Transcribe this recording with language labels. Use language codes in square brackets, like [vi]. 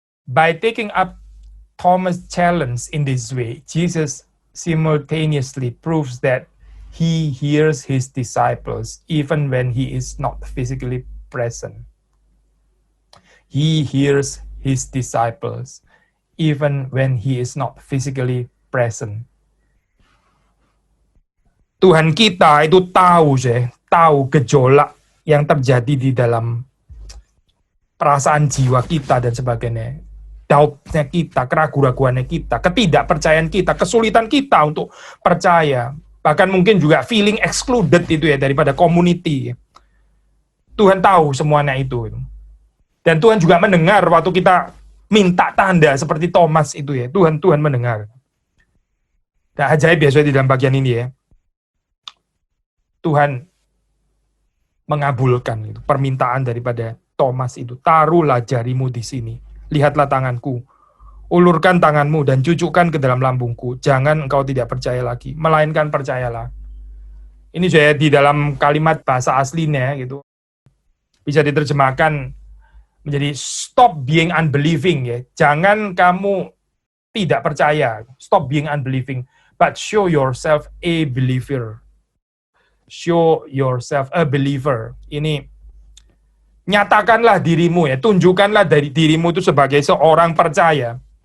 [en] By taking up Thomas' challenge in this way, Jesus simultaneously proves that he hears his disciples even when he is not physically present. He hears his disciples even when he is not physically present. [id] Tuhan kita itu tahu gejolak yang terjadi di dalam perasaan jiwa kita dan sebagainya. Doubtnya kita, keraguan-raguannya kita, ketidakpercayaan kita, kesulitan kita untuk percaya. Bahkan mungkin juga [en] feeling excluded [id] itu ya daripada community. Tuhan tahu semuanya itu. Dan Tuhan juga mendengar waktu kita minta tanda seperti Thomas itu ya. Tuhan mendengar. Dan ajaib biasanya di dalam bagian ini ya. Tuhan mengabulkan itu, permintaan daripada Thomas itu. Taruhlah jarimu di sini. Lihatlah tanganku. Ulurkan tanganmu dan cucukkan ke dalam lambungku. Jangan engkau tidak percaya lagi, melainkan percayalah. Ini saya di dalam kalimat bahasa aslinya gitu. Bisa diterjemahkan menjadi [en] stop being unbelieving [id] ya. Jangan kamu tidak percaya. [en] Stop being unbelieving, but show yourself a believer. Show yourself a believer. [id] Ini nyatakanlah dirimu ya, tunjukkanlah dari dirimu itu sebagai seorang percaya.